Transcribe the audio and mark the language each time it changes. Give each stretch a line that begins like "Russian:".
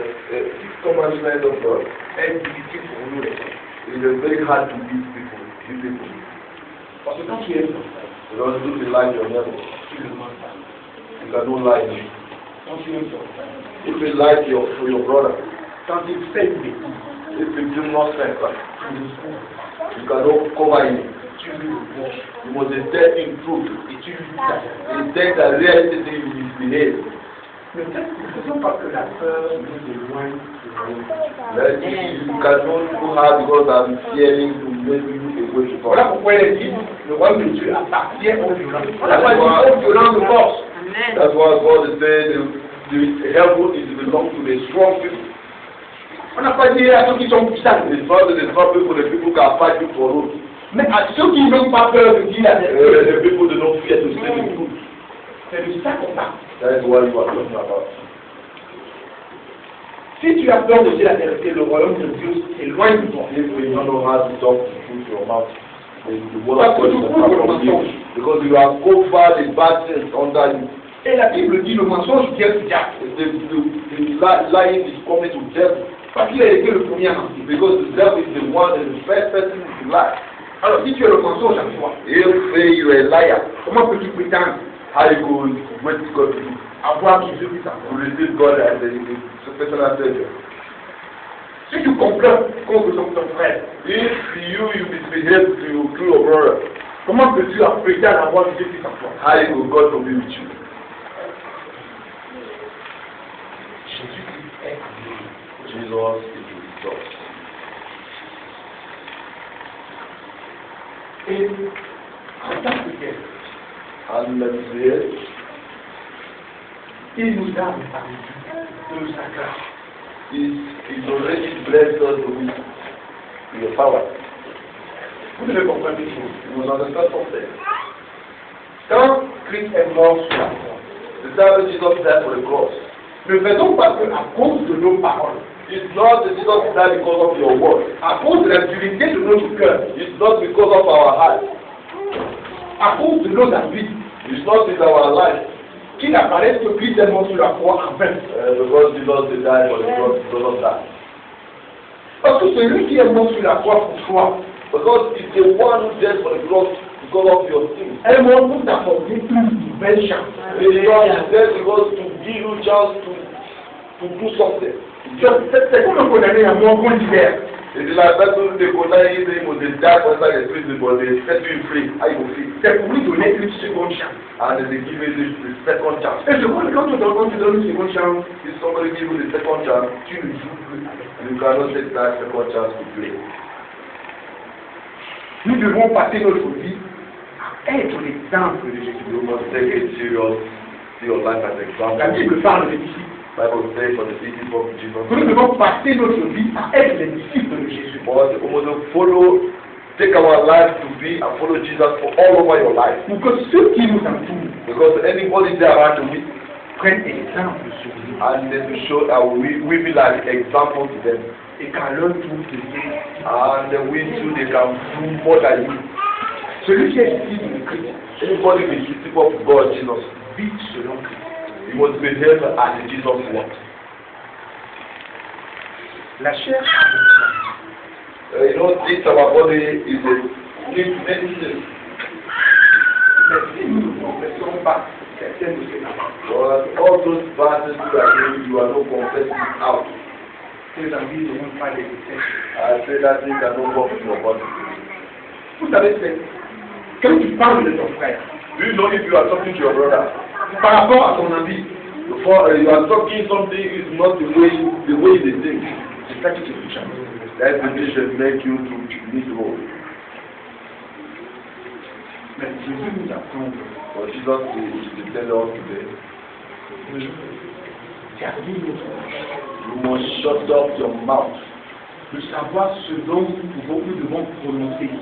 English: This commandment of God
French: est difficile pour nous les hommes.
English: is very hard to give people.
French: Parce que quand tu aimes ton frère,
English: Because if you like your neighbor,
French: tu ne mens pas.
English: you cannot like him.
French: Quand tu aimes ton frère,
English: If you like your brother,
French: quand il fait une bêtise,
English: if you do not think that,
French: tu le trouves,
English: you cannot cover him.
French: tu lui reproches
English: You must tell him truth.
French: et tu lui dis ta vérité.
English: He said the reality you misbehave.
French: Ne faisons pas que la peur nous éloigne de la
English: That you cannot do hard because I'm fearing to make you way to
French: Voilà
English: God.
French: pourquoi il est dit, le royaume de Dieu appartient aux violents. On n'a pas dit aux violents de force.
English: That's why God is saying the heaven is belong to the strong people.
French: On n'a pas dit à ceux qui sont puissants.
English: It's not the strong people, the people who can fight you for road.
French: Mais à ceux qui n'ont pas peur de dire la vérité.
English: The people that don't fear to say the truth.
French: C'est de ça qu'on parle.
English: That is what you are talking about.
French: Si tu as peur de dire la vérité, le royaume de Dieu s'éloigne de toi.
English: If you don't know how to talk to truth your mouth, the word of God is not from you. Because you have covered the bad things under you.
French: Et la Bible dit le mensonge vient du diable.
English: The lying is coming to death.
French: Parce qu'il a été le premier à mentir.
English: Because the devil is the one, the first person to lie.
French: Alors si tu es le mensonge à toi,
English: If you are a liar,
French: comment peux-tu prétendre
English: how you go wait God to you?
French: avoir Jésus-Christ en
English: To
French: toi?
English: receive God as the personal savior.
French: Si tu complotes contre ton frère,
English: If you misbehave to your brother,
French: comment peux-tu prétendre avoir Jésus-Christ en toi?
English: how you go God to be with you?
French: Jésus-Christ est
English: Jesus is with us.
French: Et en tant que tel,
English: And let's say,
French: il nous a répandu de sa grâce.
English: He's already blessed us with the power.
French: Vous devez comprendre une chose.
English: You must understand something.
French: Quand Christ est mort sur la croix,
English: The time Jesus died for the cross.
French: ne faisons pas que à cause de nos paroles,
English: It's not that Jesus died because of your word.
French: à cause de la dureté de notre cœur,
English: It's not because of our heart.
French: à cause de nos envies,
English: It's not in our life.
French: qu'il apparaisse que Christ est mort sur la croix en vain.
English: Because Jesus died for the cross, because of that.
French: Parce que celui qui est mort sur la croix pour toi,
English: Because it's the one who died for the cross because of your sins.
French: est mort pour t'apporter une nouvelle chance.
English: The Lord is dead because to give you chance to do something.
French: C'est comme un condamné à mort qu'on libère.
English: It's like that when they condemn him, they must die for inside the prison, but they set you free. How you go free?
French: C'est pour lui donner une seconde chance.
English: And then they give you the second chance.
French: Et je crois que quand on te donne une seconde chance,
English: If somebody give you the second chance,
French: tu ne joues plus avec.
English: you cannot take that second chance to play.
French: Nous devons passer notre vie à être l'exemple de Jésus.
English: You must take it serious, see your life as an
French: La
English: example.
French: Bible parle des disciples.
English: Bible says for the people of Jesus.
French: Nous devons passer notre vie à être les disciples de Jésus.
English: But we must follow, take our life to be and follow Jesus for all over your life.
French: Pour que ceux qui nous entourent
English: Because anybody there around you,
French: prennent exemple sur nous
English: and then to show that we be like example to them.
French: et qu'à leur tour deviennent.
English: And then we too, they can do more than you.
French: Celui qui est disciple de Christ
English: Anybody be disciple of God, Jesus,
French: vit selon Christ.
English: you must behave as Jesus wants.
French: La chair
English: You know, this our body is a living medicine.
French: mais si nous ne confessons pas certaines de ces paroles,
English: But all those bad things you are doing, you are not confessing out.
French: ces envies ne vont pas les détester.
English: I say that thing cannot come in your body.
French: Vous savez, c'est quand tu parles de ton frère,
English: Do you know if you are talking to your brother,
French: par rapport à ton envie,
English: before you are talking something is not the way they think.
French: c'est ça qui te touche.
English: That decision make you to miss road.
French: Mais Jésus nous apprend
English: But Jesus is tell us today,
French: de garder notre bouche,
English: you must shut up your mouth
French: de savoir ce dont nous devons prononcer